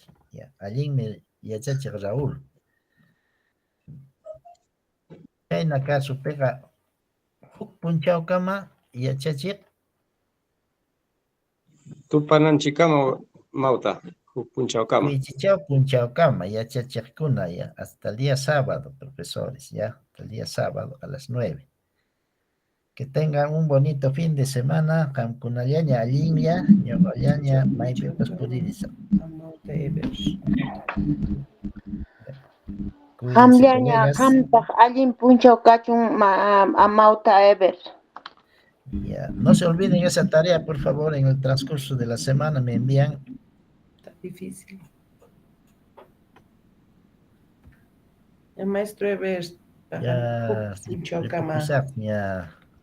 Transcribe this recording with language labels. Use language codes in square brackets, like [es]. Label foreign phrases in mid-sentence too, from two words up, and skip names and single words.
[qu] Ya, allinmi yachachiq Raúl. Chayna kasupiqa huk punchawkama yachachiq Tupananchikama Mauta. Punchawkama. Cuichichau punchawkama yachachiqkuna [es] ya hasta el día sábado, profesores, ya, hasta el día sábado a las 9. Que tengan un bonito fin de semana. [qu] Qamkunallaña allinlla, ñuqallaña maypipas puririsa. Amauta Evers. [es] Cuídense, [qu] Hamllaña colegas. hampaq allin punchaw kachun Amauta Evers. [es] Ya, no se olviden esa tarea, por favor, en el transcurso de la semana me envían. Está difícil. El maestro Evers. Ya, Mucho cama. ya.